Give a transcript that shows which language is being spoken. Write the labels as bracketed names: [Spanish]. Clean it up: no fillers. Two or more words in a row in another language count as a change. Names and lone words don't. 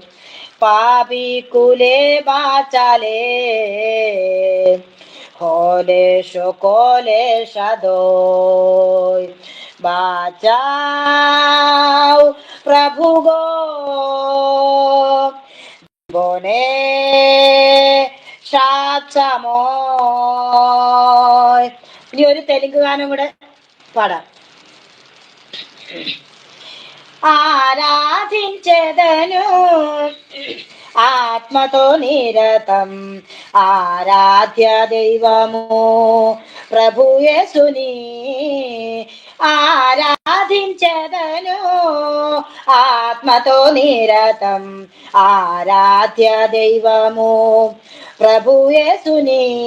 [Bangla] পাবি কুলে বাঁচালে হলে সকলে সাদয়। বাঁচাও প্রভু গো জীবনে സാക്ഷമോയ്. [Malayalam] ഇനി ഒരു തെലുങ്ക് ഗാനം കൂടെ പാടാം. [Telugu] ఆరాధించెదను ఆత్మతో నిరతం ఆరాధ్య దైవము ప్రభు యేసుని. ఆరాధించెదను ఆత్మతో నిరతం ఆరాధ్య దైవము ప్రభు యేసుని.